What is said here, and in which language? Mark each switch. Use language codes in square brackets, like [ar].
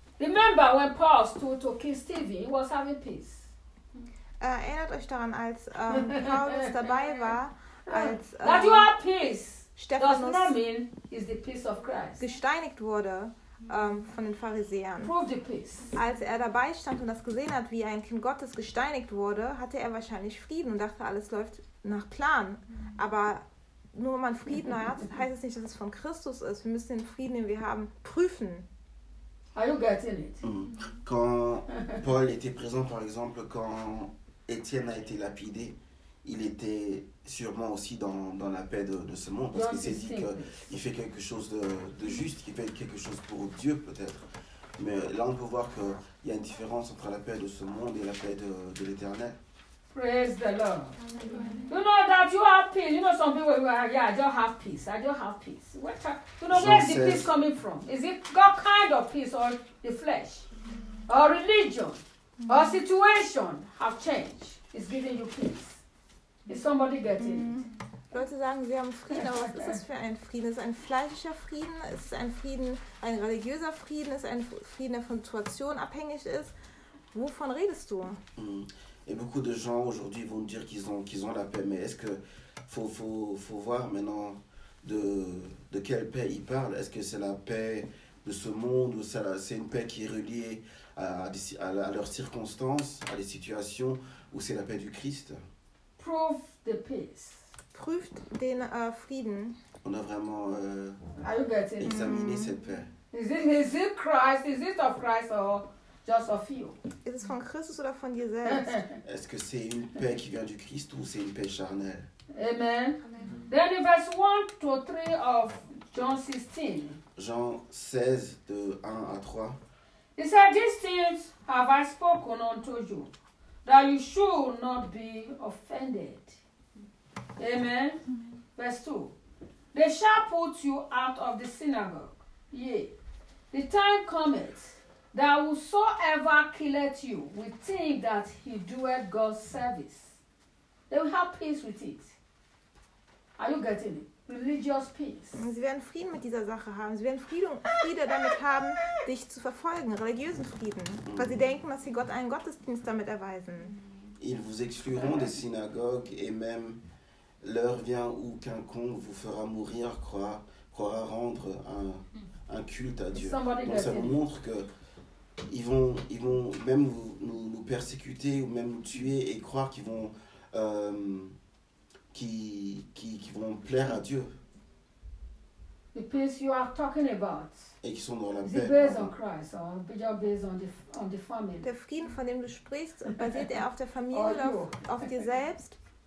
[en] Remember when Paul stood to King Stephen, he was having peace. [de] Erinnert euch daran, als Paulus dabei war, als [en] that you have peace Stephanus does not mean is the peace of Christ. [de] Gesteinigt wurde von den Pharisäern. [en] Prove the peace. [de] Als er dabei stand und das gesehen hat, wie ein Kind Gottes gesteinigt wurde, hatte er wahrscheinlich Frieden und dachte, alles läuft nach Plan. Aber nur wenn man Frieden hat, heißt es nicht, dass es von Christus ist. Wir müssen den Frieden, den wir haben, prüfen. [en] Are you getting it? Mm. [fr] Quand Paul était présent, par exemple, quand Étienne a été lapidé, il était sûrement aussi dans la paix de ce monde, parce qu'il s'est dit qu'il fait quelque chose de juste, qu'il fait quelque chose pour Dieu, peut-être. Mais là, on peut voir qu'il y a une différence entre la paix de ce monde et la paix de l'éternel. [en] Praise the Lord. You know that you have peace. You know some people are, I don't have peace. Where is the peace coming from? Is it God kind of peace or the flesh? Or religion? Or situation have changed? It's giving you peace. Is somebody getting it? [de] Leute sagen, sie haben Frieden, aber was ist das für ein Frieden? Ist es ein fleischlicher Frieden? Ist es ein Frieden, ein religiöser Frieden? Ist es ein Frieden, der von Situation abhängig ist? Wovon redest du? [fr] Et beaucoup de gens aujourd'hui vont dire qu'ils ont la paix, mais est-ce que faut voir maintenant de quelle paix ils parlent? Est-ce que c'est la paix de ce monde ou c'est une paix qui est reliée à leurs circonstances, à les situations, ou c'est la paix du Christ? [en] Prove the peace. [de] Prüft den Frieden. [fr] On a vraiment examiné cette paix. [en] Is it Christ? Is it of Christ or just of you? [de] Ist es von Christus oder von dir selbst? [fr] Est-ce que c'est une paix qui vient du Christ ou c'est une paix charnelle? [en] Amen. Amen. Then in verse 1 to 3 of John 16. [fr] Jean 16, de 1 à 3. [en] He said, these things have I spoken unto you, that you should not be offended. Amen. Amen. Verse 2. They shall put you out of the synagogue. Yea. The time cometh, that whosoever killeth you will think that he doeth God's service. They will have peace with it. Are you getting it? Religious peace. [de] Sie werden Frieden mit dieser Sache haben. Sie werden Friede damit haben, dich zu verfolgen, religiösen Frieden. Weil sie denken, dass sie Gott einen Gottesdienst damit erweisen. [fr] Ils vous excluront des synagogues et même l'heure vient où quiconque vous fera mourir croira rendre un culte à Dieu. Donc ça vous montre que ils vont même nous persécuter ou même nous tuer et croire qu'ils vont qui vont plaire à Dieu. [en] The peace you are talking about. [fr] Et qui sont dans la [en] is [fr] paix. [en] Is based on Christ or based on the family? [de] Der Frieden, von dem du sprichst, basiert er auf der Familie oder auf dir selbst?